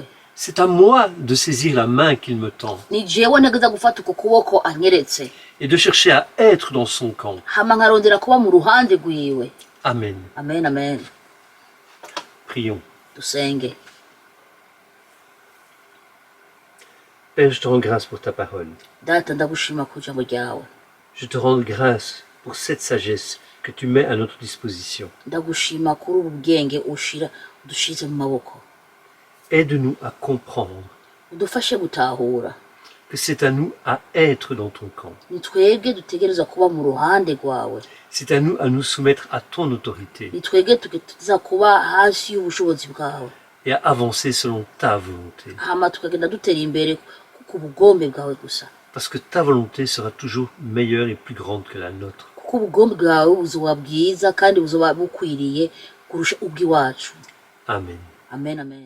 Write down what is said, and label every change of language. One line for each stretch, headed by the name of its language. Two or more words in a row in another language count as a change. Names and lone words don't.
French: C'est à moi de saisir la main qu'il me tend
Rundi: ni jewe ntegeza gufata uko kuboko anyeretse
French: et de chercher à être dans son camp.
Rundi: hama nkarondera kuba mu ruhande rwiwe. Amen. Amen, amen.
French: Prions.
Rundi: Dusenge.
French: Père, je te rends grâce pour ta parole.
Rundi: Data ndagushima ku jambo ryawe.
French: Je te rends grâce pour cette sagesse que tu mets à notre disposition.
Rundi: Ndagushima kuri ubu bwenge udushize mu maboko.
French: Aide-nous à comprendre
Rundi: udufashe gutahura
French: que c'est à nous à être dans ton camp.
Rundi: ni twebwe dutegerezwa kuba mu ruhande rwawe,
French: C'est à nous soumettre à ton autorité
Rundi: ni twebwe tuza kuba hasi y'ubushobozi bwawe,
French: et à avancer selon ta volonté.
Rundi: hama tukagenda dutera imbere ku bugombe bwawe gusa,
French: Parce que ta volonté sera toujours meilleure et plus grande que la nôtre.
Rundi: kuko ubugombe bwawe buzoba bwiza kandi buzoba bukwiriye kurusha ubw'iwacu. Amen. Amen, amen.